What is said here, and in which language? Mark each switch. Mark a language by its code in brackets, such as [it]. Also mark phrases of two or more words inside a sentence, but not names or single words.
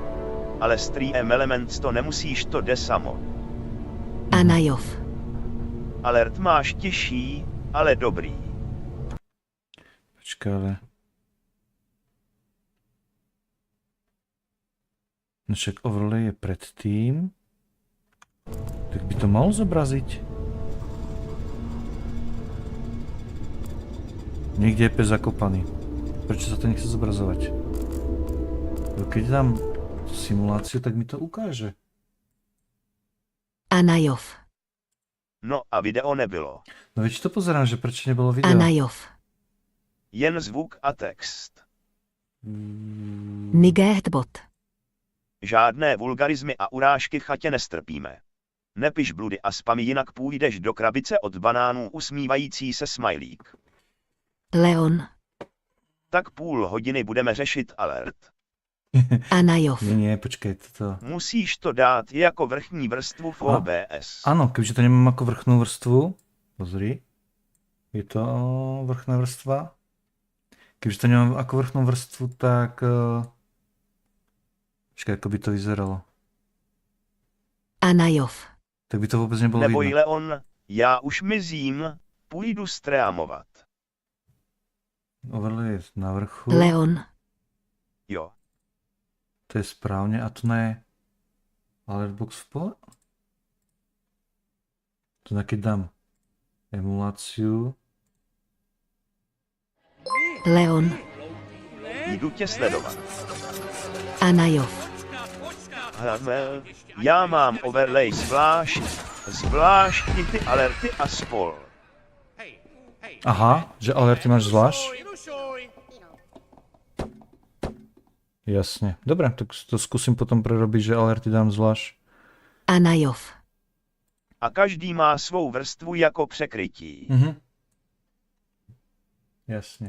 [cs] Ale StreamElements to nemusíš, to jde samo. Anajov. Alert máš těžší, ale dobrý. [sk] Počkej, ale... No však overlay je predtým. Tak by to malo zobraziť. Niekde je pes zakopaný. Prečo sa to nechce zobrazovať? Keď dám simuláciu, tak mi to ukáže. Anajov. [cs] No a video nebylo. [sk] No veď to pozerám, že prečo nebolo video. Anajov. [cs] Jen zvuk a text. Nigéhtbot. Žádné vulgarizmy a urážky chatě nestrpíme. Nepiš bludy a spamy, jinak půjdeš do krabice od banánů usmívající se smajlík. Leon. Tak půl hodiny budeme řešit alert. Anajov. [sk] Nie, počkej, toto... [cs] Musíš to dát jako vrchní vrstvu v OBS. [sk] Áno, keďže to nemám ako vrchnú vrstvu, pozri, je to vrchná vrstva. Keďže to nemám ako vrchnú vrstvu, tak... Počkaj, ako by to vyzeralo. Anajov. Tak by to vôbec nebolo Neboj, vidno. [cs] Leon, já už mizím, půjdu streamovat. [sk] Overlay je na vrchu. Leon. [cs] Jo. [sk] To je správne a tu je alertbox v pole. Tu keď dám emuláciu. Leon. [cs] Jdu tě sledovat. Anajov. Hele, já mám overlay zvlášť i ty alerty a spol. [sk] Aha, že alerty máš zvlášť? Jasne. Dobre, tak to skúsim potom prerobiť, že alerty dám zvlášť. Anajov. [cs] A každý má svou vrstvu jako překrytí. [sk] Jasne.